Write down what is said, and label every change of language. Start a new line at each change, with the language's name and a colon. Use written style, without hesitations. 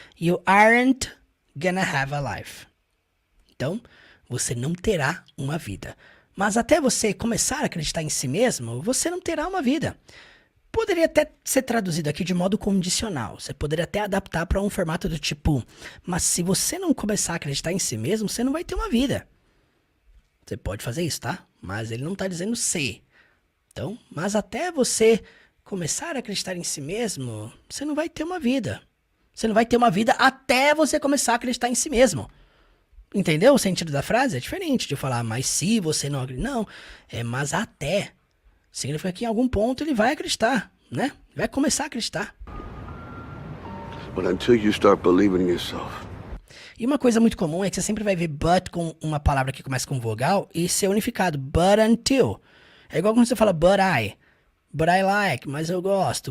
English: You aren't gonna have a life.
Portuguese: Então, você não terá uma vida. Mas até você começar a acreditar em si mesmo, você não terá uma vida. Poderia até ser traduzido aqui de modo condicional. Você poderia até adaptar para um formato do tipo, mas se você não começar a acreditar em si mesmo, você não vai ter uma vida. Você pode fazer isso, tá? Mas ele não está dizendo se. Então, mas até você começar a acreditar em si mesmo, você não vai ter uma vida. Você não vai ter uma vida até você começar a acreditar em si mesmo. Entendeu o sentido da frase? É diferente de falar, mas se você não acredita. Não, é mas até. Significa que em algum ponto ele vai acreditar, né? Vai começar a acreditar.
English: But until you start believing in yourself.
Portuguese: E uma coisa muito comum é que você sempre vai ver but com uma palavra que começa com vogal e ser unificado.
English: But until.
Portuguese: É igual quando você fala
English: but I like,
Portuguese: mas eu gosto.